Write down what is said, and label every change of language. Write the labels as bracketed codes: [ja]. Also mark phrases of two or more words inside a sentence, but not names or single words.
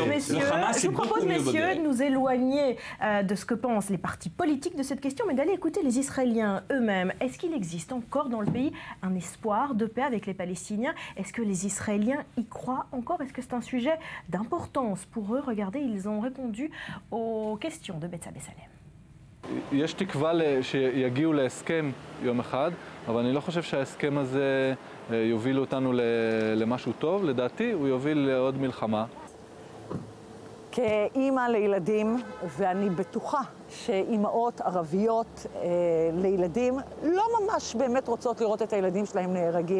[fr] Le Hamas est beaucoup mieux modéré. Je vous propose, messieurs, de nous éloigner de ce que pensent les partis politiques de cette question, mais d'aller écouter les Israéliens eux-mêmes. Est-ce qu'il existe encore dans le pays un espoir de paix avec les Palestiniens? Est-ce que les Israéliens y croient encore? Est-ce que c'est un sujet d'importance pour eux? Regardez, ils ont répondu aux questions de Betsa Bessalem. [he] יש תקווה שיגיעו להסכם יום אחד, אבל אני לא חושב שההסכם הזה יוביל אותנו למשהו טוב. לדעתי הוא יוביל לעוד מלחמה. כאימא לילדים, ואני בטוחה שאימהות ערביות לילדים לא ממש באמת רוצות לראות את הילדים שלהם נהרגים.